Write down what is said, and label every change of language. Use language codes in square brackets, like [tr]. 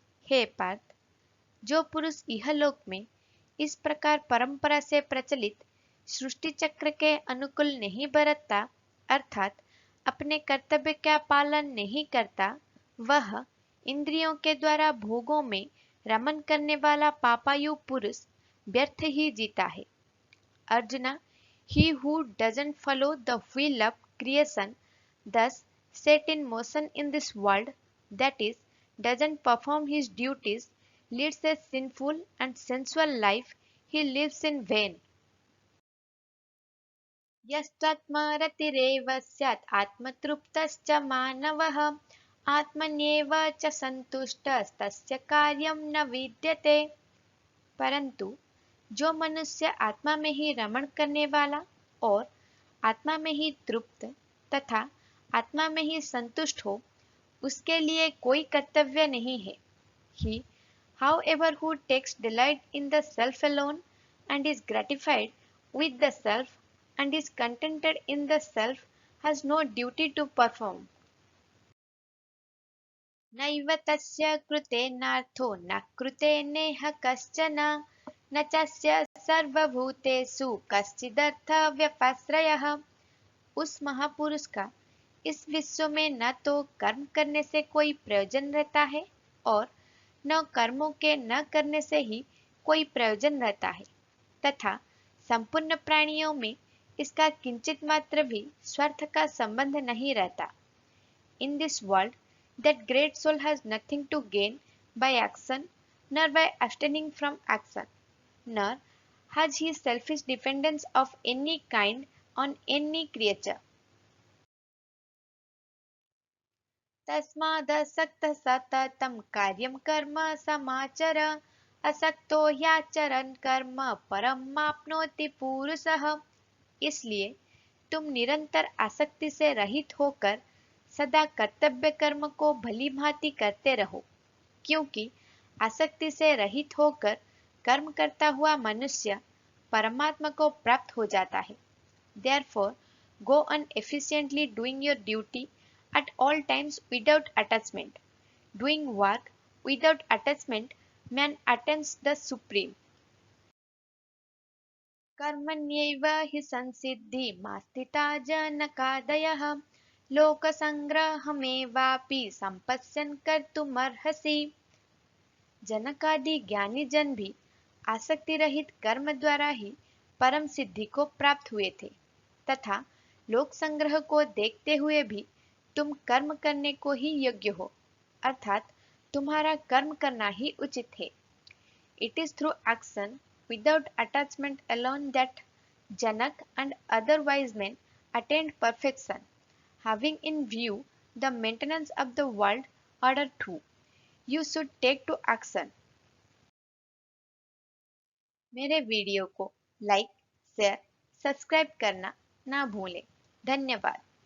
[hi] हे पार्थ, जो पुरुष इहलोक में इस प्रकार परंपरा से प्रचलित सृष्टि चक्र के अनुकूल नहीं बरतता अर्थात अपने कर्तव्य का पालन नहीं करता, वह इंद्रियों के द्वारा भोगों में रमन करने वाला पापायु पुरुष व्यर्थ ही जीता है। [en] Arjuna, he who doesn't follow the wheel of creation thus set in motion in this world, that is, doesn't perform his duties, leads a sinful and sensual life, he lives in vain. [sa] यस्त्वात्मरतिरेव स्यात् आत्मतृप्तश्च मानवः आत्मन्येव च सन्तुष्टस्तस्य कार्यं न विद्यते। [hi] परंतु जो मनुष्य आत्मा में ही रमण करने वाला और आत्मा में ही तृप्त तथा आत्मा में ही संतुष्ट हो, उसके लिए कोई कर्तव्य नहीं है। [en] He, however, who takes delight in the self alone and is gratified with the self and is contented in the self has no duty to perform. [sa] नैव तस्य कृतेनार्थो न कृतेनेह कश्चन न चस्य सर्वभूतेषु कश्चिदर्थव्यपाश्रयः। [hi] उस महापुरुष का इस विश्व में न तो कर्म करने से कोई प्रयोजन रहता है और न कर्मों के न करने से ही कोई प्रयोजन रहता है तथा संपूर्ण प्राणियों में इसका किंचित मात्र भी स्वार्थ का संबंध नहीं रहता। [en] In this world, that great soul has nothing to gain by action, nor by abstaining from action, nor has he selfish dependence of any kind on any creature. [sa] तस्मादसक्तः सततं कार्यं कर्म समाचर असक्तो ह्याचरन् कर्म परम माप्नोति पुरुषः। [hi] इसलिए तुम निरंतर आसक्ति से रहित होकर सदा कर्तव्य कर्म को भली भांति करते रहो, क्योंकि आसक्ति से रहित होकर कर्म करता हुआ मनुष्य परमात्मा को प्राप्त हो जाता है। [en] Therefore, go on efficiently doing your duty at all times without attachment. Doing work without attachment, man attains the supreme. [sa] कर्मण्यैव हि संसिद्धिमास्थिता जनकादयः लोकसंग्रहमेवापि संपश्यन् कर्तुमर्हसि। [hi] जनकादि ज्ञानी जन भी आसक्ति रहित कर्म द्वारा ही परम सिद्धि को प्राप्त हुए थे तथा लोक संग्रह को देखते हुए भी तुम कर्म करने को ही योग्य हो, अर्थात तुम्हारा कर्म करना ही उचित है। [en] It is through action without attachment alone that Janak and other wise men attained perfection, having in view the maintenance of the world order too. You should take to action. [hi] मेरे वीडियो को like, share, subscribe करना ना भूलें। धन्यवाद।